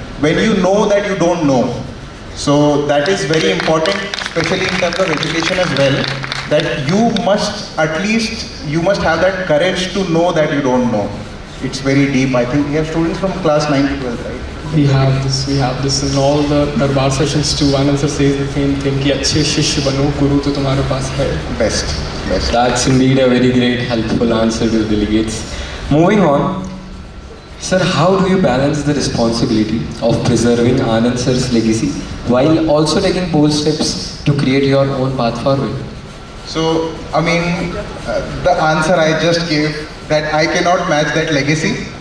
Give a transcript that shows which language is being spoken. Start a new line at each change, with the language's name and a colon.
English: When you know that you don't know. So that is very important, especially in terms of education as well, that you must have that courage to know that you don't know. It's very deep. I think we have students from class 9 to 12, right? We have this in all the Darbar sessions too. Anand sir says the same thing,
Hindi: कि अच्छे शिष्य बनो, गुरु तो तुम्हारे पास है.
English: Best. That's indeed a very great, helpful answer to the delegates. Moving on, sir, how do you balance the responsibility of preserving Anand sir's legacy while also taking bold steps to create your own path forward? So, the answer I just gave, that I cannot match that legacy.